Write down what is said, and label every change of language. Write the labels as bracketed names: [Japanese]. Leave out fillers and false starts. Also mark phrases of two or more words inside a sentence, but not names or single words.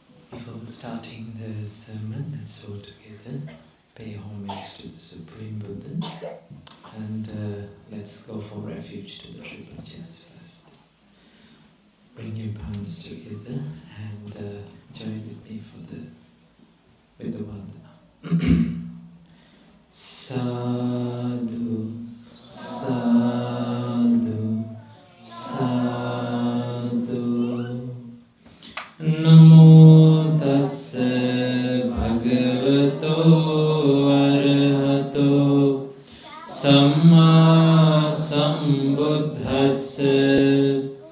[English] Before starting the sermon, let's all together pay homage to the Supreme Buddha and let's go for refuge to the triple jhans first. Bring your palms together and join with me with the vandana. [Pali] Sadhu, sadhu, sadhu. Namo tassa bhagavato arahato samma sambuddhassa.